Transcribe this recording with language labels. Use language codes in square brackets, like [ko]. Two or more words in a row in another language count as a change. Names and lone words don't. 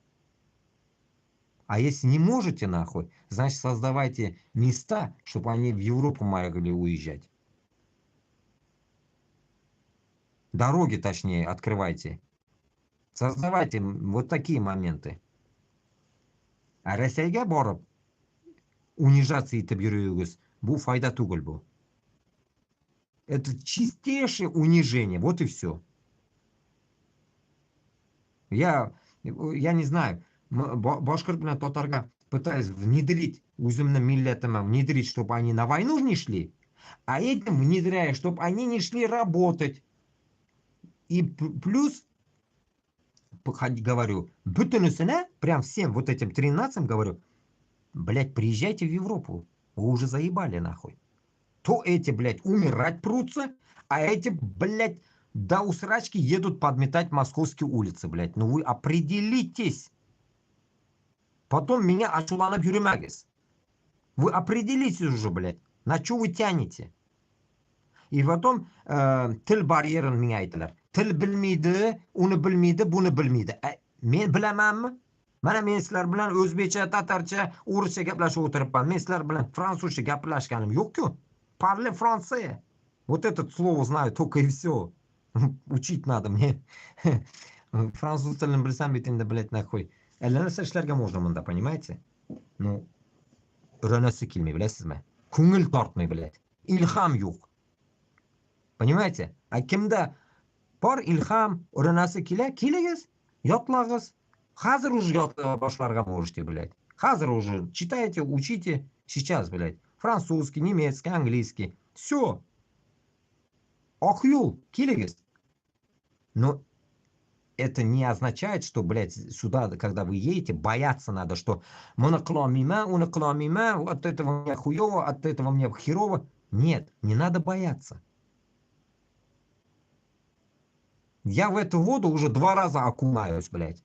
[ru] А если не можете, нахуй, значит, создавайте места, чтобы они в Европу могли уезжать. Дороги, точнее, открывайте. Создавайте вот такие моменты. [uz] А Россияga borib унижаться etib yurugingiz, bu foyda tugul bu. [ru] Это чистейшее унижение, вот и все. Я не знаю, башкир bilan татарга пытаюсь внедрить, [uz] o'zimni millatimga [ru] внедрить, чтобы они на войну не шли, а этим внедряю, чтобы они не шли работать. И плюс, говорю, бутынысына, прям всем вот этим 13 говорю, блядь, приезжайте в Европу, вы уже заебали нахуй. То эти, блядь, умирать прутся, а эти, блядь, до усрачки едут подметать московские улицы, блядь. Ну вы определитесь. Потом меня [tt] ачуланып йөрмәгез. [ru] Вы определитесь уже, блядь, на что вы тянете. И потом [uz] til baryerini menga aytdilar. Til bilmaydi, uni bilmaydi, buni bilmaydi. Men bilamanmi? Mana men sizlar bilan o'zbekcha, tatarcha, o'rischa gaplashib o'tiribman. Men sizlar bilan fransuzcha gaplashganim yo'q-ku. [fr] Parle français. [ru] Вот это слово знаю только и все. Учить надо мне. [uz] Fransuz tilini bilsam bitimda, [ru] блядь, нахуй. [uz] Narsa ishlarga можно bunda, [ru] понимаете? Ну, [uz] urinasi kelmay, bilasizmi? Ko'ngil tortmay, блядь. Ilhom yo'q. [ru] Понимаете? [uz] А kimda bor ilhom, urinasi kelagiz, yodlag'iz. [ru] Hozir уже [uz] yodlay boshlarga [ru] можете, блядь. Hozir уже читайте, учите сейчас, блядь. Французский, немецкий, английский. Все. [uz] Oq yo'l, kelagiz. [ru] Но это не означает, что, блядь, сюда, когда вы едете, бояться надо, что от этого мне хуево, от этого мне херово. Нет, не надо бояться. Я в эту воду уже 2 раза окунаюсь, блядь.